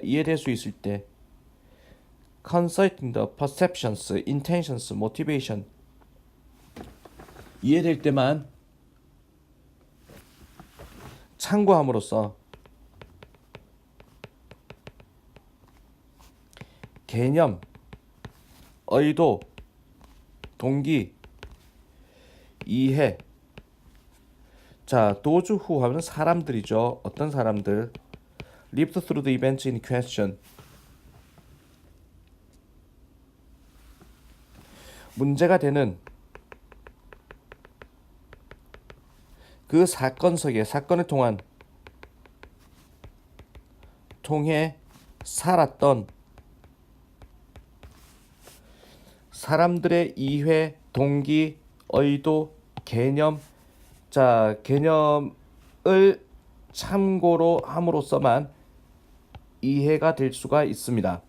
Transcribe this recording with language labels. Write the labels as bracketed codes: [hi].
[ko] 이해될 수 있을 때 consulting the perceptions, intentions, motivation 이해될 때만 참고함으로써 개념, 의도, 동기, 이해, 자, those who 하면 사람들이죠. 어떤 사람들? [en] lived through the events in question. [ko] 문제가 되는 그 사건 속에 사건을 통해 살았던 사람들의 이해, 동기, 의도, 개념, 자, 개념을 참고로 함으로써만 이해가 될 수가 있습니다.